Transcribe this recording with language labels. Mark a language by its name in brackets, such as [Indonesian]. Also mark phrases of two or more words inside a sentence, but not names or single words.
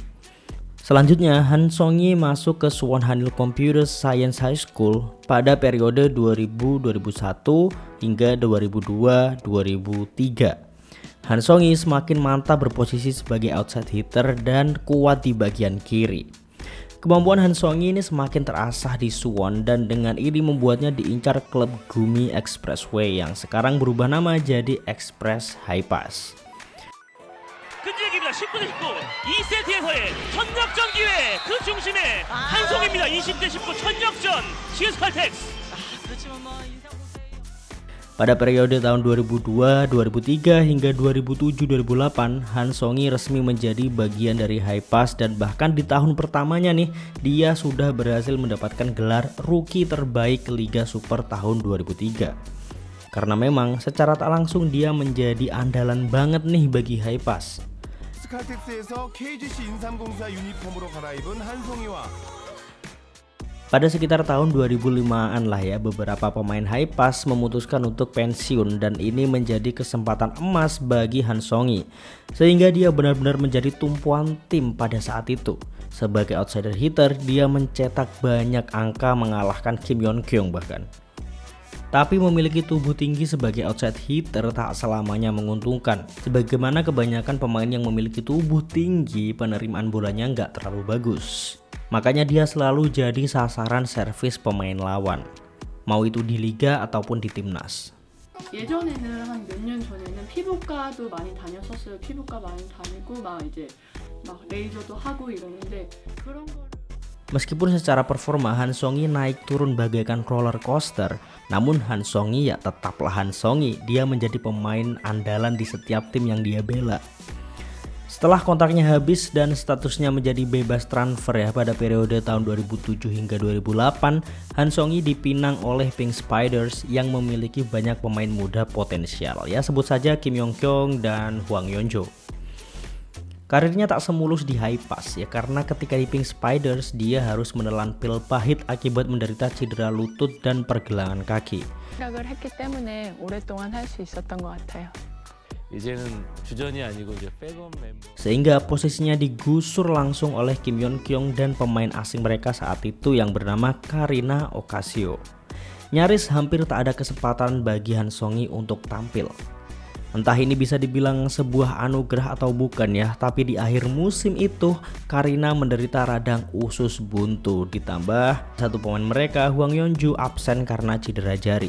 [Indonesian] Selanjutnya, Han Song-hee masuk ke Suwon Hanil Computer Science High School pada periode 2000-2001 hingga 2002-2003. Han Song-hee semakin mantap berposisi sebagai [English] outside hitter [Indonesian] dan kuat di bagian kiri. Kemampuan Han Song-hee ini semakin terasah di Suwon dan dengan ini membuatnya diincar klub Gumi Expressway yang sekarang berubah nama jadi Express High Pass. [Korean] 19대 19 2세트에서의 천적전 기회 그 중심에 한송입니다. 20대 19 천적전 GS 칼텍스. [Indonesian] Pada periode tahun 2002, 2003 hingga 2007-2008, Han Song-hee resmi menjadi bagian dari High Pass dan bahkan di tahun pertamanya nih dia sudah berhasil mendapatkan gelar rookie terbaik Liga Super tahun 2003. Karena memang secara tak langsung dia menjadi andalan banget nih bagi High Pass. [Korean] 칼텍스에서 KGC 인삼공사 유니폼으로 갈아입은 한송이와 [Indonesian] Pada sekitar tahun 2005-an lah ya, beberapa pemain High Pass memutuskan untuk pensiun dan ini menjadi kesempatan emas bagi Han Song-hee sehingga dia benar-benar menjadi tumpuan tim pada saat itu. Sebagai [English] outsider hitter, [Indonesian] dia mencetak banyak angka mengalahkan Kim Yeon-kyung bahkan. Tapi memiliki tubuh tinggi sebagai [English] outside hitter [Indonesian] tak selamanya menguntungkan. Sebagaimana kebanyakan pemain yang memiliki tubuh tinggi, penerimaan bolanya nggak terlalu bagus. Makanya dia selalu jadi sasaran servis pemain lawan, mau itu di liga ataupun di timnas. [Korean] 예전에는 한 몇 년 전에는 피부과도 많이 다녔었어요. 피부과 많이 다니고 막 레이저도 하고 이러는데 그런 거를 [Indonesian] Meskipun secara performa Han Song-hee naik turun bagaikan [English] roller coaster, [Indonesian] namun Han Song-hee ya tetaplah Han Song-hee. Dia menjadi pemain andalan di setiap tim yang dia bela. Setelah kontraknya habis dan statusnya menjadi bebas transfer ya pada periode tahun 2007 hingga 2008, Han Song-hee dipinang oleh Pink Spiders yang memiliki banyak pemain muda potensial. Ya sebut saja Kim Yeon-kyung dan Hwang Yeon-jo. Karirnya tak semulus di High Pass ya karena ketika di Pink Spiders dia harus menelan pil pahit akibat menderita cedera lutut dan pergelangan kaki. [Korean] 생각을 했기 때문에 오랫동안 할 수 있었던 것 같아요. 이제는 주전이 아니고 이제 백업 멤버. [Indonesian] Sehingga posisinya digusur langsung oleh Kim Yeon-kyung dan pemain asing mereka saat itu yang bernama Karina Ocasio. Nyaris hampir tak ada kesempatan bagi Han Song-hee untuk tampil. Entah ini bisa dibilang sebuah anugerah atau bukan ya, tapi di akhir musim itu Karina menderita radang usus buntu, ditambah satu pemain mereka Hwang Yeon-jo absen karena cedera jari.